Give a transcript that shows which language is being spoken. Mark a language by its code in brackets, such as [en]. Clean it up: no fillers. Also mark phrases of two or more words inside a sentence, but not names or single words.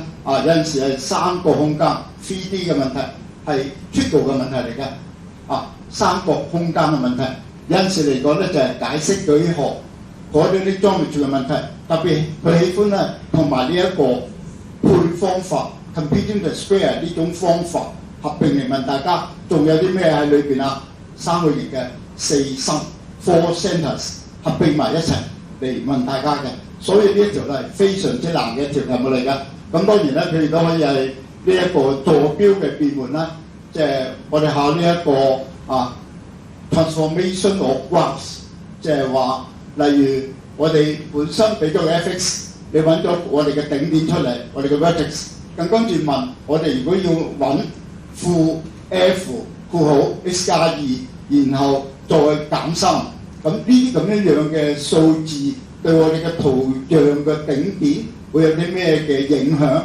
[yue] 有陣時係三角空間 3D 嘅問題，係 trigo 嘅問題嚟嘅。三角空間嘅問題，有陣時嚟講咧就係解釋幾何嗰啲 geometry 嘅問題，特別佢喜歡咧同埋呢一個配方法 [en] computing the square [yue] 呢種方法合併嚟問大家，仲有啲咩喺裏邊啊？3個形嘅4心 [en] four centers。 [yue] 合併埋一齊嚟問大家嘅，所以呢一條咧係非常之難嘅一條題目嚟㗎。咁當然咧，佢亦都可以係呢一個坐標嘅變換啦，即係我哋考呢一個 [en] transformation of graphs， [yue] 即係話例如我哋本身俾咗個 f(x)， 你揾咗我哋嘅頂點出嚟，我哋嘅 vertex， 咁跟住問我哋如果要揾負 f 括號 x+2， 然後再減3。咁呢啲咁樣嘅數字對我哋嘅圖像嘅頂點會有啲咩嘅影響？